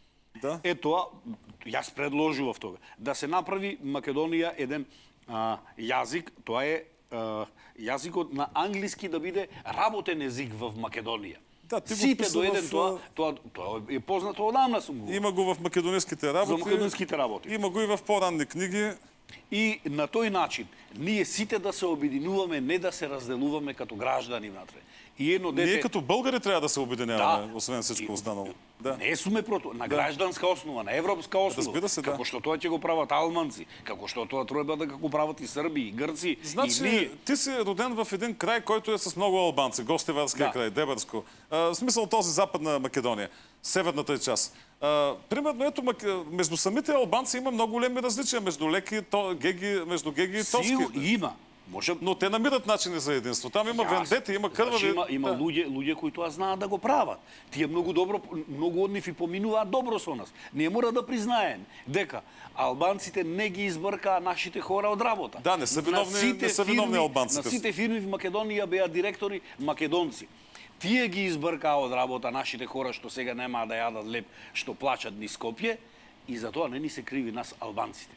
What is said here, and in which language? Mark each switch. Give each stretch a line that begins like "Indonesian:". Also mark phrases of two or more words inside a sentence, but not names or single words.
Macedonian: Е тоа, јас предложував тога, да се направи Македонија еден јазик, тоа е јазикот на англиски да биде работен език в Македонија. Сите до еден тоа е познато одамна сум го. Има го в македониските работи. За македонските работи.
Bulgarian: Има го и в по-ранни книги.
Macedonian: И на тој начин ние сите да се обединуваме, не да се разделуваме като граждани внатре. И едно дете...
Bulgarian: Ние като българи трябва да се обединяваме, освен всичко останало.
Macedonian: Не сме против, на гражданска основа, на европска основа.
Bulgarian: Разбира се,
Macedonian: како што тоа ќе го прават алманци, како што тоа треба да го прават и срби, и грци, значи, и ние.
Bulgarian: Ти си роден в един край, който е с много албанци, Гостиварския край, Дебърско. В смисъл този западна Македония, северната част. Примерно, ето, между самите албанци има много големи различия между между геги и тоски. Има. Но те намират начини за единство. Там има вендети, има кървави...
Macedonian: Има луѓе кои тоа знаат да го прават. Тие многу од нив и поминуваат добро со нас. Ние мора да признаеме дека албанците не ги избркаа нашите хора од работа.
Bulgarian: Да, не са виновни албанците.
Macedonian: На сите фирми в Македонија беа директори македонци. Тие ги избркаа од работа нашите хора што сега немаа да јадат леп, што плачат низ Скопје, и затоа не ни се криви нас албанците.